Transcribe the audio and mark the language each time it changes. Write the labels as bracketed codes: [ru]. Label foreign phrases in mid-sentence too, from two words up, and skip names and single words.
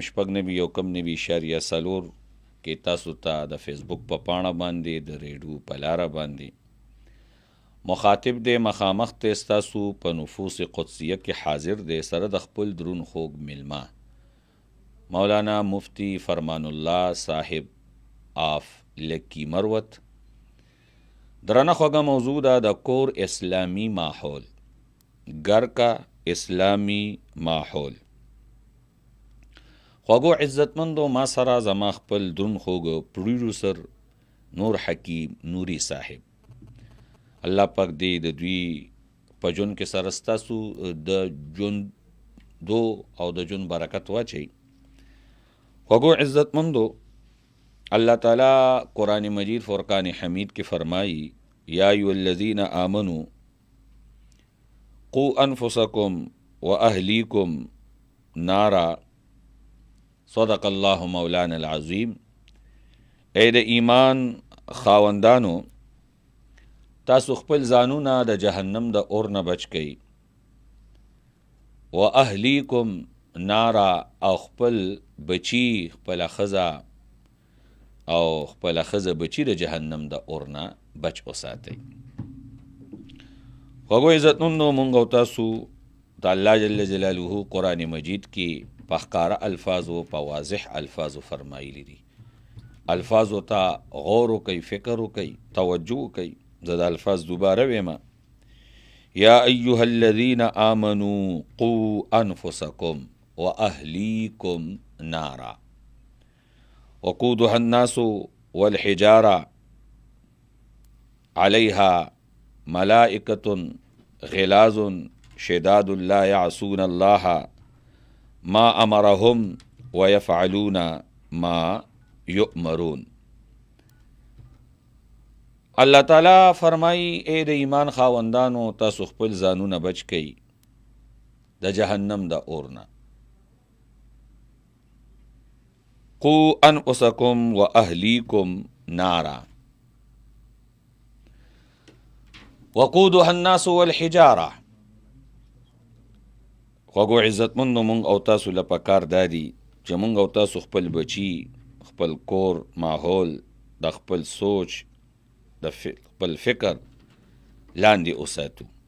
[ps] شپږ نوي یو کم نوي اشاریه څلور کې تاسو ته د فیسبوک په پاڼه باندې د ریډیو په لاره باندې مخاطب دی مخامخ ته ستاسو په نفوس قدسیه کې حاضر دی سره د خپل درون خوږ میلمه مولانا مفتی فرمان الله صاحب آف لکی مروت. درنه خوږه موضوع ده د کور اسلامی ماحول، [ur] گر کا اسلامی ماحول. [ps] خوږو عزتمندو ما سره زما خپل درون خوږ پروډوسر نور حکیم نوری صاحب، الله پاک دې د دوی په ژوند کې سره ستاسو د ژوندو او د ژوند برکت واچوي. خوږو عزتمندو، [ur] اللہ تعالیٰ قرآن مجید فرقان حمید کی فرمائی [ar] یا ایھا الذین آمنوا قوا انفسکم واہلیکم نارا، صدق اللہ مولانا العظیم. [ps] اے د ایمان خاوندانو، تاسو خپل ځانونه د جهنم د اور نه بچ کئ، [ar] واهلیکم نارا، [ps] او خپل بچی خپل ښځه او خپل ښځه بچی د جهنم د اور نه بچ وساتئ. خوږو عزتمندو، مونږ او تاسو د الله جل جلاله قرآن مجید کې په ښکاره الفاظو په واضح الفاظو فرمایلی دي. الفاظو ته غور وکئ، فکر وکئ، توجه وکئ. زه د الفاظ دوباره ویمه: [ar] یا ایها الذین آمنوا قوا انفسکم واهلیکم نارا وقودها الناس والحجارة عليها ملائكة غلاظ شداد لا يعصون الله ما أمرهم ويفعلون ما يؤمرون. [ps] اللہ تعالیٰ فرمائی اے د ایمان خاوندانو، تاسو خپل ځانونه بچ کئ د جهنم د اور نه. [ar] قوا انفسکم واهلیکم نارا وقودها الناس والحجاره. [ps] خوږو عزتمندو، مونږ او تاسو له پکار دادي چې مونږ او تاسو خپل بچي، خپل کور ماحول د خپل سوچ د خپل فکر لاندې وساتو.